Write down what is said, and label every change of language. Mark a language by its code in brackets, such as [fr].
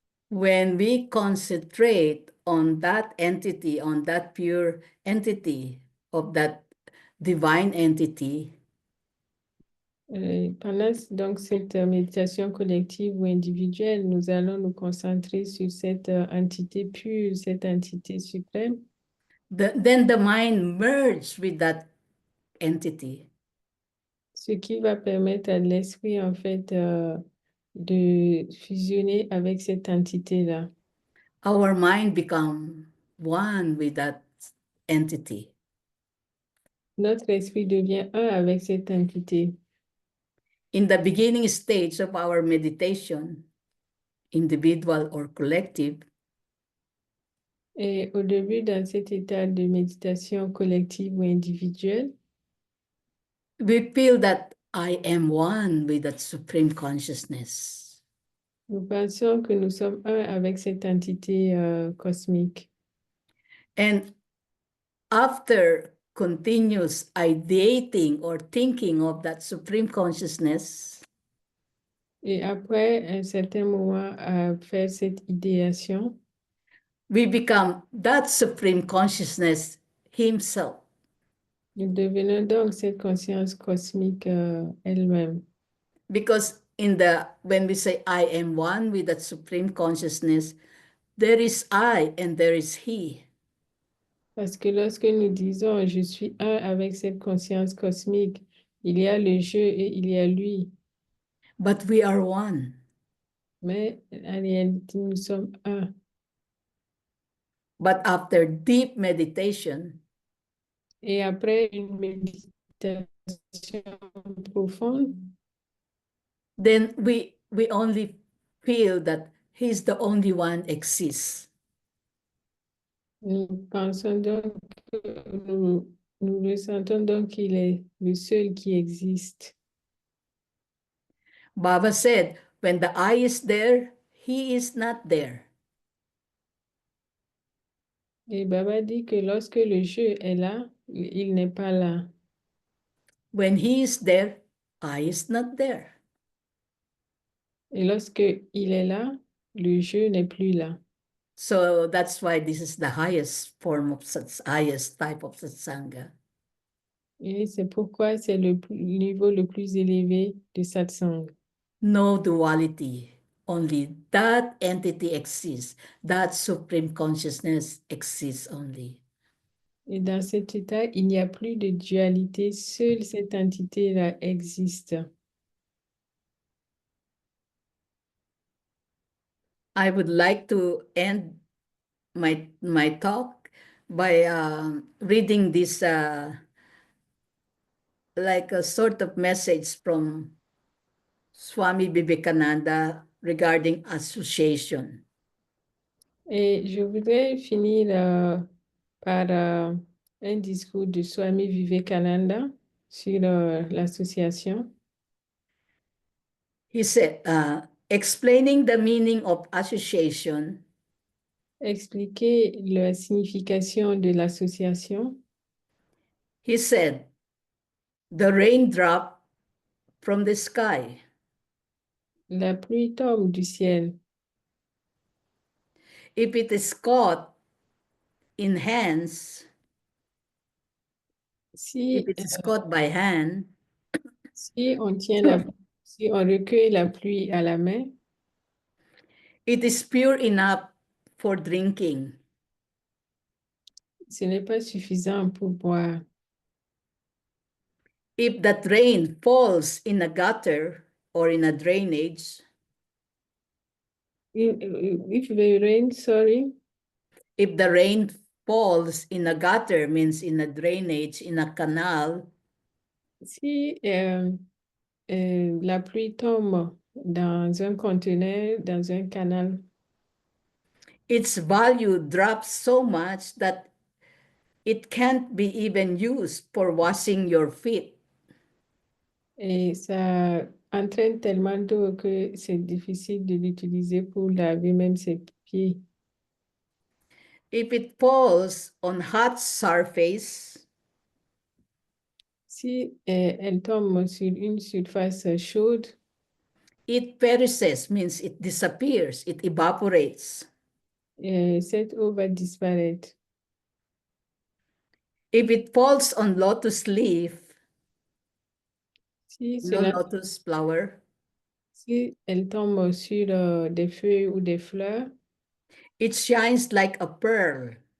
[en] when we concentrate on that entity, on that pure entity of that divine entity, [fr] Pendant donc cette méditation collective ou individuelle, nous allons nous concentrer sur cette entité pure, cette entité suprême. [en] Then the mind merges with that entity. [fr] Ce qui va permettre à l'esprit, en fait, de fusionner avec cette entité-là. [en] Our mind become one with that entity. [fr] Notre esprit devient un avec cette entité. [en] In the beginning stage of our meditation, individual or collective, [fr] Et au début, dans cet état de méditation collective ou individuelle, [en] we feel that I am one with that supreme consciousness. [fr] nous pensons que nous sommes un avec cette entité cosmique. [en] And after continuous ideating or thinking of that supreme consciousness, [fr] Et après un certain moment à faire cette idéation, [en] we become that supreme consciousness himself. [fr] nous devenons donc cette conscience cosmique elle-même. [en] Because when we say I am one with that supreme consciousness, there is I and there is he. [fr] Parce que lorsque nous disons je suis un avec cette conscience cosmique, il y a le je et il y a lui. [en] But we are one. [fr] Mais en réalité, nous sommes un. [en] But after deep meditation, [fr] Et après une méditation profonde, [en] then we only feel that he's the only one exists. [fr] nous pensons donc, nous ressentons donc qu'il est le seul qui existe. [en] Baba said, when the I is there, he is not there. [fr] Et Baba dit que lorsque le je est là, il n'est pas là. [en] When he is there, I is not there. [fr] Et lorsque il est là, le je n'est plus là. [en] So that's why this is the highest form of highest type of satsanga. [fr] Et c'est pourquoi c'est le niveau le plus élevé de satsang. [en] No duality. Only that entity exists. That supreme consciousness exists only. [fr] Et dans cet état, il n'y a plus de dualité, seule cette entité-là existe. [en] I would like to end my talk by reading this like a sort of message from Swami Vivekananda regarding association. [fr] Et je voudrais finir par un discours de Swami Vivekananda sur l'association. [en] He said, explaining the meaning of association, [fr] Expliquer la signification de l'association. [en] he said, the raindrop from the sky. [fr] La pluie tombe du ciel. [en] If it is caught in hands, [fr] Si, [en] if it is caught by hand, [fr] si on si on recueille la pluie à la main, [en] it is pure enough for drinking. [fr] ce n'est pas suffisant pour boire. [en] If that rain falls in a gutter or in a drainage, If the rain, sorry, if the rain falls in a gutter, means in a drainage, in a canal, [fr] si la pluie tombe dans un conteneur, dans un canal, [en] its value drops so much that it can't be even used for washing your feet. [fr] et ça entraîne tellement d'eau que c'est difficile de l'utiliser pour laver même ses pieds. [en] If it falls on hot surface, [fr] Si elle tombe sur une surface chaude, [en] it perishes, means it disappears, it evaporates. [fr] cette eau va disparaître. [en] If it falls on lotus leaf, [fr] Si [en] No [fr] cela, [en] lotus flower. [fr] si elle tombe sur des feuilles ou des fleurs, [en] It shines like a pearl.